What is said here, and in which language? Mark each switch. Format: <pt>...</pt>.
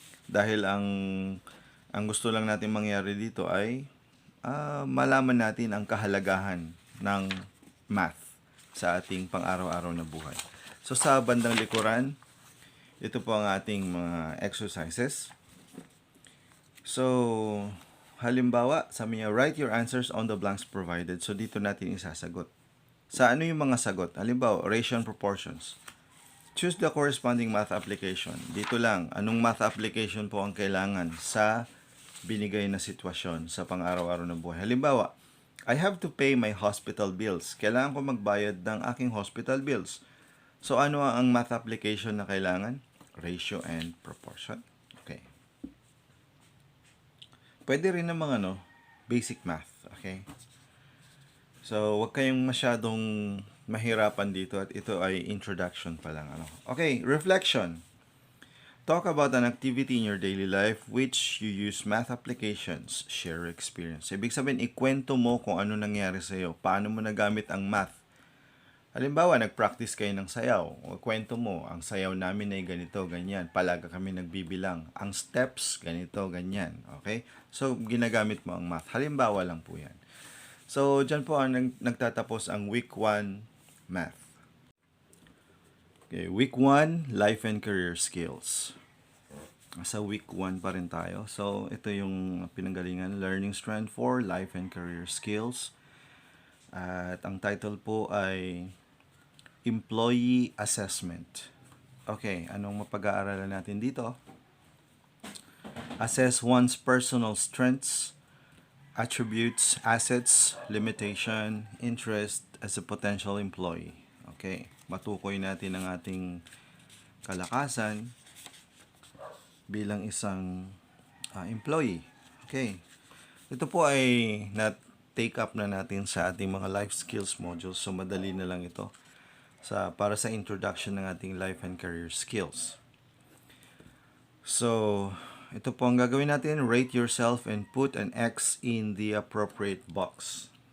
<tl>Dahil ang gusto lang natin mangyari dito ay malaman natin ang kahalagahan ng math sa ating pang-araw-araw na buhay. So, sa bandang likuran, ito po ang ating mga exercises.</tl> <en>So,</en> <tl>halimbawa, sabi niya,</tl> <en>write your answers on the blanks provided.</en> <tl>So, dito natin isasagot. Sa ano yung mga sagot? Halimbawa, ratio and proportions.</tl> <en>Choose the corresponding math application.</en> <tl>Dito lang, anong math application po ang kailangan sa binigay na sitwasyon sa pang-araw-araw na buhay.</tl> <en>Halimbawa, I have to pay my hospital bills.</en> <tl>Kailangan ko magbayad ng aking hospital bills. So, ano ang math application na kailangan?</tl> <en>Ratio and proportion. Okay.</en> <tl>Pwede rin namang basic math. Okay? So, wag kayong masyadong mahirapan dito at ito ay introduction pa lang.</tl> <en>Okay, reflection. Talk about an activity in your daily life which you use math applications. Share experience.</en> <tl>Ibig sabihin, ikwento mo kung ano nangyari sa iyo. Paano mo nagamit ang math. Halimbawa, nag-practice kayo ng sayaw. O kwento mo, ang sayaw namin ay ganito, ganyan. Palaga kami nagbibilang. Ang steps, ganito, ganyan. Okay? So, ginagamit mo ang math. Halimbawa lang po yan. So, dyan po ang nagtatapos ang week 1 math.</tl> <en>Okay, week 1, life and career skills.</en> <tl>Sa week 1 pa rin tayo. So, ito yung pinanggalingan, Learning Strand 4, Life and Career Skills. At ang title po ay Employee Assessment. Okay, anong mapag-aaralan natin dito?</tl> <en>Assess one's personal strengths, attributes, assets, limitation, interest as a potential employee.</en> <tl>Okay, matukoy natin ang ating kalakasan bilang isang employee. Okay, ito po ay na-take up na natin sa ating mga life skills modules. So, madali na lang ito para sa introduction ng ating life and career skills. So, ito po ang gagawin natin.</tl> <en>Rate yourself and put an X in the appropriate box.</en>